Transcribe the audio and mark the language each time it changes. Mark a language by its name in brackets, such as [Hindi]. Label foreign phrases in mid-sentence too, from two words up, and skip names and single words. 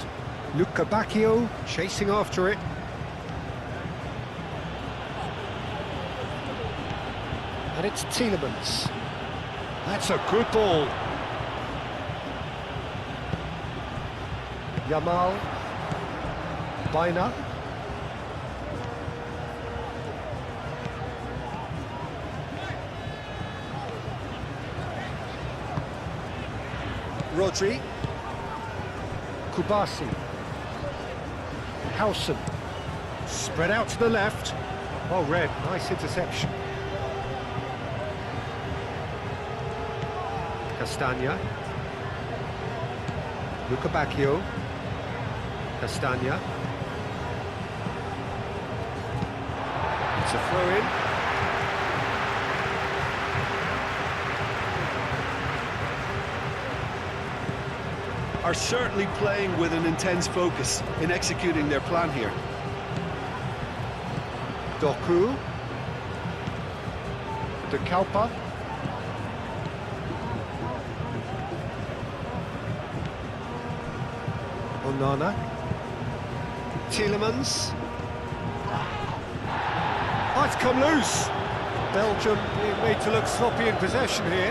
[English] Luca Bacchio chasing after it. And it's Tielemans. That's a good ball. Yamal. Baina. Rodri. Kubasi. Howson. Spread out to the left. Oh, Red, nice interception. Castagna. Luca Bacchio. Castagna. It's a throw-in. Are certainly playing with an intense focus in executing their plan here. Doku. De Kalpa. Onana. Tielemans. Oh, it's come loose. Belgium being made to look sloppy in possession here.